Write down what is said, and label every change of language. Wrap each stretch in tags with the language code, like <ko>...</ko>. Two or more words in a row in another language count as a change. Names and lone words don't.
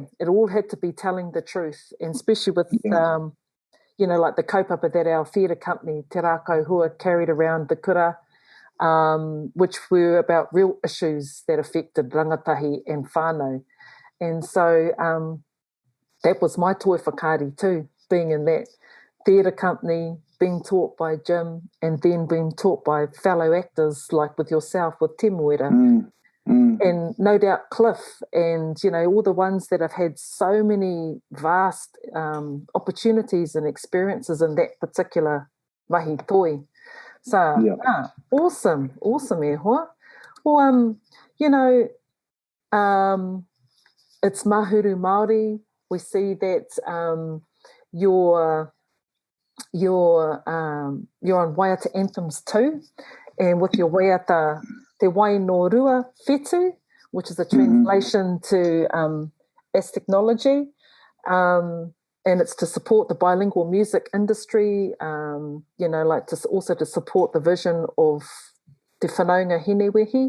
<en>It all had to be telling the truth, and especially with you know, like the kaupapa that our theatre company, Te Rākau Hua, carried around the kura, which were about real issues that affected rangatahi and whānau. And so that was my</en> <mi>toi whakaari</mi> <en>too, being in that theatre company, being taught by Jim, and then being taught by fellow actors like with yourself, with Te Muera. and no doubt Cliff and, you know, all the ones that have had so many vast opportunities and experiences in that particular</en> <mi>mahi toi.</mi> <en>So, awesome,</en> <mi>e hoa.</mi> <en>Well, you know, it's Mahuru Māori. We see that you're on Waiata anthems too, and with your Waiata Te Wai no Rua Whetu, which is a translation to as technology, and it's to support the bilingual music industry, you know, like also to support the vision of Te Whanaunga Hinewehi.</en>